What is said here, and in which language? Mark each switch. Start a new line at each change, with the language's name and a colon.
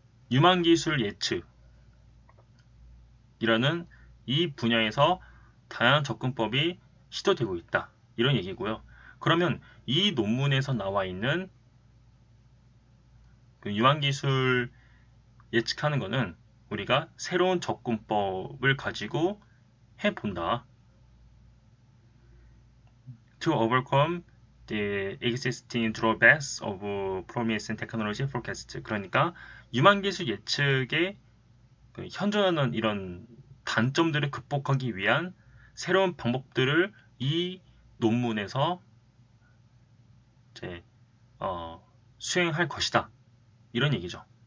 Korean: 유망기술 예측이라는 이 분야에서 다양한 접근법이 시도되고 있다, 이런 얘기고요. 그러면 이 논문에서 나와 있는 유망기술 예측하는 거는 우리가 새로운 접근법을 가지고 해본다.
English: To overcome the existing drawbacks of promising technology forecast.
Korean: 그러니까 유망기술 예측에 현존하는 이런 단점들을 극복하기 위한 새로운 방법들을 이 논문에서 이제 수행할 것이다, 이런 얘기죠.